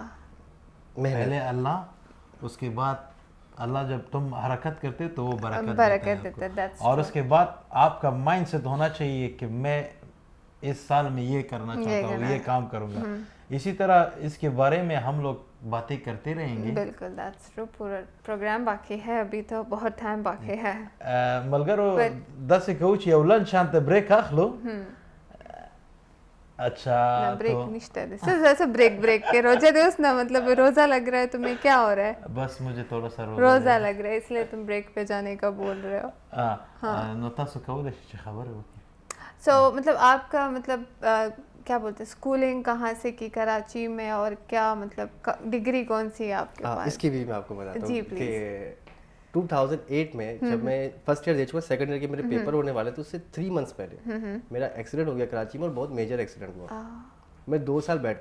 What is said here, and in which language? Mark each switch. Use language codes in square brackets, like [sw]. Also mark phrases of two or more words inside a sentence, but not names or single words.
[ur] پہلے اللہ اس کے بعد اللہ جب تم حرکت کرتے تو وہ برکت دیتا ہے اور اس کے بعد آپ کا [en] mind set [ur] ہونا چاہیے کہ میں اس سال میں یہ کرنا چاہتا ہوں یہ کام کروں گا اسی طرح اس کے بارے میں ہم لوگ باتیں کرتے رہیں گے بالکل [en] that's true [ur] پورا پروگرام باقی ہے ابھی تو بہت ٹائم باقی ہے [ps] ملګرو داسې کوو چې یو لنډ شانته بریک اخلو اچھا بریک نشته [ur] ایسا بریک کے روزے دوست نا مطلب روزہ لگ رہا ہے تمہیں کیا ہو رہا ہے بس مجھے تھوڑا سا روزہ لگ رہا ہے اس لیے تم بریک پہ جانے کا بول رہے ہو [ps] نو تاسو کولی شئ چې خبرې وکړئ [ur] سو مطلب آپ کا مطلب کیا بولتے ہیں اسکولنگ کہاں سے کی کراچی میں اور کیا مطلب ڈگری کون سی ہے آپ کے پاس اس کی بھی میں آپ کو بتاتا ہوں کہ 2008 میں جب میں [en] first year [ur] دے چکا [en] second year [ur] کے میرے پیپر ہونے والے تھے اس سے 3 منتھس پہلے میرا ایکسیڈنٹ ہو گیا کراچی میں اور بہت [en] major accident [ur] ہوا میں 2 سال بیڈ